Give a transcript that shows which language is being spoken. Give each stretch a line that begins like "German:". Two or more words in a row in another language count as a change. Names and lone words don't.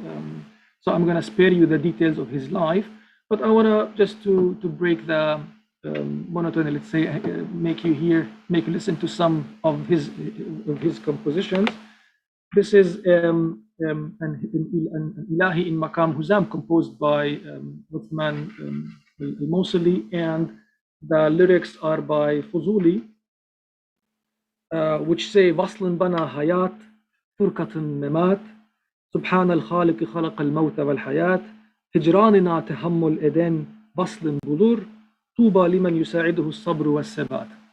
English: So I'm going to spare you the details of his life, but I want to just to break the monotony, let's say, make you listen to some of his compositions. This is an Ilahi in Maqam Huzam, composed by Uthman al-Mawsili, and the lyrics are by Fuzuli, which say
Turkish: Waslun bana hayat, furqatun memat,
Arabic: سبحان الخالق خلق الموت والحياة,
Turkish: hijranina tahammul eden, waslun bulur,
Arabic: طوبى لمن يساعده الصبر والثبات.